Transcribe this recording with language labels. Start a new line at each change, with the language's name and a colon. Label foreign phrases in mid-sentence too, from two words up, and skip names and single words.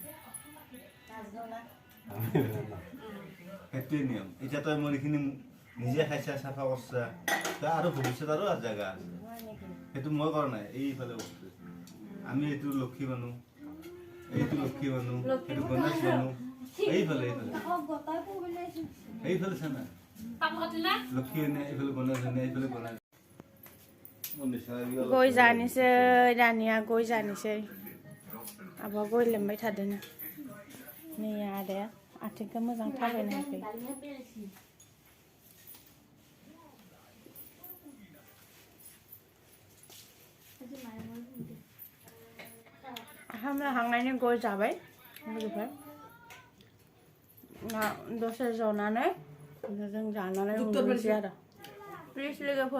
Assamese: সেইটোৱে নিয়ম এতিয়া তই মোৰ এইখিনি নিজে খাইছা চাফা কৰছা তই আৰু ভৱিষ্যত আৰু জেগা আছে সেইটো মই কৰা নাই এইফালে বস্তু আমি এইটো লক্ষী মানুহ এইটো লক্ষী মানুহ এইটো গণেশ মানুহ এইফালে চানা লক্ষী এনে এইফালে গণেশ এনে এইফালে গণেশ
Bodo: गय जानोसै दानिया गय जानोसै आबा गय लेमबाय थादोंना नै आदाया आथिंखौ मोजां थाबायनो हायाखै हामलाहांनायनि गय जाबाय लोगोफोर दसे जनानै जों जानानै उन्दुनोसै आरो प्लिज लोगोफोर